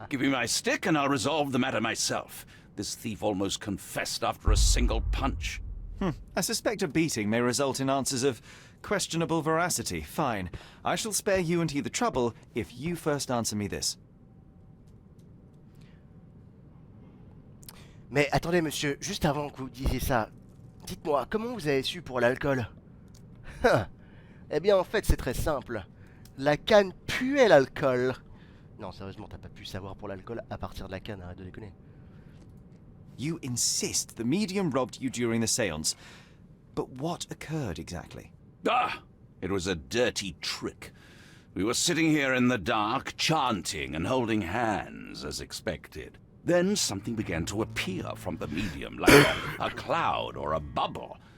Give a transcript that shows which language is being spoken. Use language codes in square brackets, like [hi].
[en] Give me my stick and I'll resolve the matter myself. This thief almost confessed after a single punch. I suspect a beating may result in answers of questionable veracity. Fine. I shall spare you and he the trouble if you first answer me this. [fr] Mais attendez, monsieur, juste avant que vous disiez ça, dites-moi, comment vous avez su pour l'alcool? Eh bien, en fait, c'est très simple. La canne puait l'alcool. Non, sérieusement, t'as pas pu savoir pour l'alcool à partir de la canne, arrête de déconner. [en] You insist the medium robbed you during the séance. But what occurred exactly? Ah! It was a dirty trick. We were sitting here in the dark, chanting and holding hands, as expected. Then something began to appear from the medium, like a cloud or a bubble.